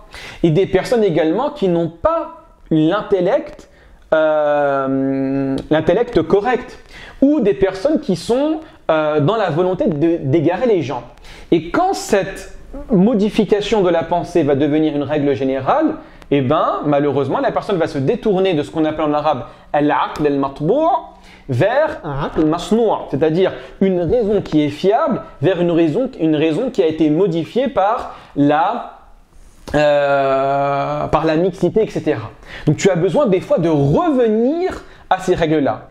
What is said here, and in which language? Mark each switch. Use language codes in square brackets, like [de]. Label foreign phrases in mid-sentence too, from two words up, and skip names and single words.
[fr] Et des personnes également qui n'ont pas l'intellect correct. Ou des personnes qui sont dans la volonté d'égarer les gens. Et quand cette modification de la pensée va devenir une règle générale, eh bien, malheureusement, la personne va se détourner de ce qu'on appelle en arabe [ar] العقل المطبوع' [fr] vers un [ar] عقل مصنوع', [fr] c'est-à-dire une raison qui est fiable vers une raison qui a été modifiée par la mixité, etc. Donc, tu as besoin des fois de revenir à ces règles-là.